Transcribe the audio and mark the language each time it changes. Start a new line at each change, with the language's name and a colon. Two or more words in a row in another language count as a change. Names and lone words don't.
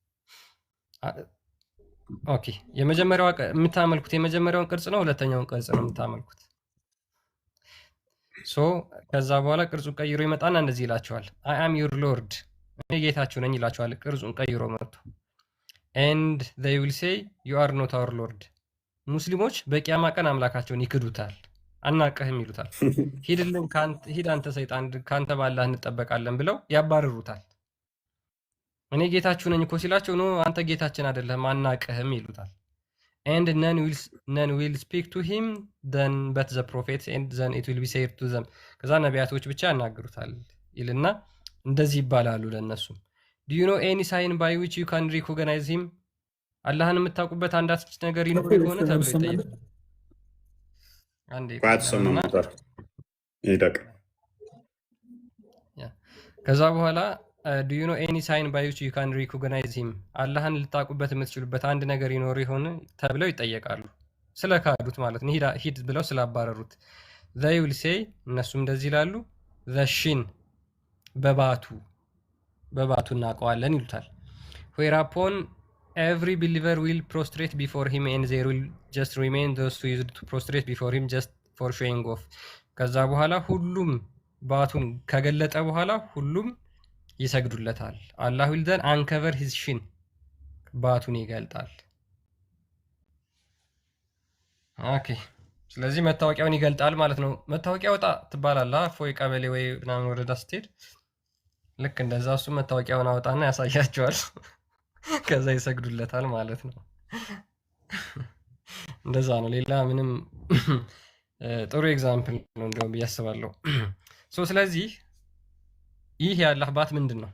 Amharic: ኦኬ የመጀመሪያው የምታመልኩት የመጀመሪያውን ቅርጽ ነው ሁለተኛውን ቅርጽ ነው የምታመልኩት? ከዛ በኋላ ቅርጹን ቀይሮ ይመጣና እንደዚህ ይላቸዋል፣
English: I am your lord፣
Amharic: እኔ ጌታችሁ ነኝ ይላቸዋል። ቅርጹን ቀይሮ መጥቶ
English: and they will say you are not our lord።
Amharic: ሙስሊሞች በቂያማ ቀን አምላካቸውን ይክዱታል፣ አናቀህም ይሉታል። ሂድልን ሂድ አንተ ሰይጣን ካንተ ባላህ እንጠበቃለን ብለው ያባርሩታል። እኔ ጌታችሁ ነኝ እኮ ሲላቸው ኖ አንተ ጌታችን አይደለም አናቀህም ይሉታል።
English: and none will speak to him then but the prophets and then it will be said to them።
Amharic: ከዛ ነቢያቶች ብቻ ያናግሩታል ይልና እንደዚህ ይባላሉ ለነሱ
English: do you know any sign by which you can recognize him?
Amharic: አላህን የምታውቁበት አንዳች ነገር ይኖር ከሆነ ተብሎ ይጠይቃል። ከዛ በኋላ
English: do you know any sign by which you can recognize him?
Amharic: አላህን ልታውቁበት የምትችሉበት አንድ ነገር ይኖር ይሆን ተብለው ይጠየቃሉ። ስለካዱት ማለት ነው፣ ሂድ ብለው ስላባረሩት።
English: they will say
Amharic: እነሱም እንደዚህ ይላሉ
English: the shin
Amharic: በባቱ እናውቀዋለን ይሉታል።
English: whereupon every believer will prostrate before him and there will just remain those who used to prostrate before him just for showing off።
Amharic: ከዛ በኋላ ሁሉም ባቱን ከገለጠ በኋላ ሁሉም ይሰግዱለታል።
English: አላህ will then uncover his shin
Amharic: ባቱን ይገልጣል። ኦኬ ስለዚህ መታወቂያውን ይገልጣል ማለት ነው። መታወቂያ ወጣ ትባላለህ ፎይ ቀበሌ ወይ ምናምን ወረዳ ስትሄድ ልክ እንደዛ እሱ መታወቂያውን አወጣና ያሳያቸዋል። ከዛ ይሰግዱለታል ማለት ነው። እንደዛ ነው። ሌላ ምንም ጥሩ ኤግዛምፕል ነው እንደውም ብዬ አስባለሁ። ስለዚህ ይህ የአላህ ባት ምንድን ነው?